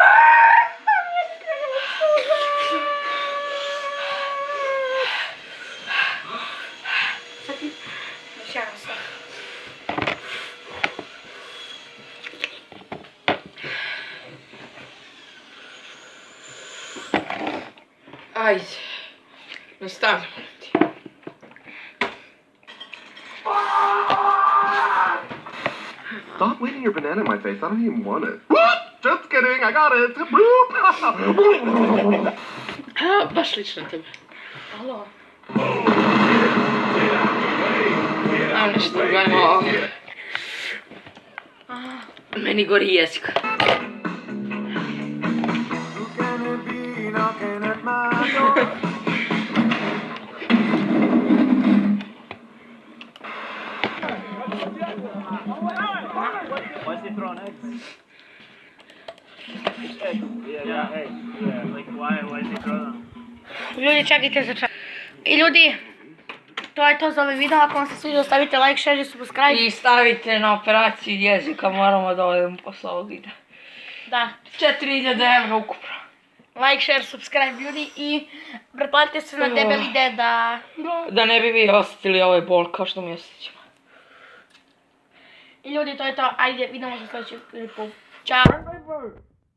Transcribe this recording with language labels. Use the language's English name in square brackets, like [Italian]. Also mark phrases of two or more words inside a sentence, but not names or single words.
[Serbian] Sad ti šaram se. Ajde. Nastavljamo ti. [English] Stop leaving your banana in my face. I don't even want it. Just kidding. I got it. [Serbian] Baš lično tebe. Alo. Ajmo nešto gledamo. Meni gori jezik. [English] Why is he throwing eggs? Eggs? Yeah, eggs. Yeah, like why is he throwing them? [Serbian] Ljudi, čekajte za čas. I ljudi, to je to za ovaj video. Ako vam se sviđa, stavite [English] like, share [Serbian] i subscribe. I stavite na operaciju jezika, moramo da odemo posle ovog videa. Da. 4000 € ukupno. [English] Like, share, subscribe [Serbian] ljudi i pretplatite se na debeli deda. Da ne bi vi osjetili ovaj bol kao što mi osjećamo. I ljudi, to je to. Ajde, vidimo se u sljedećem klipu. Ćao.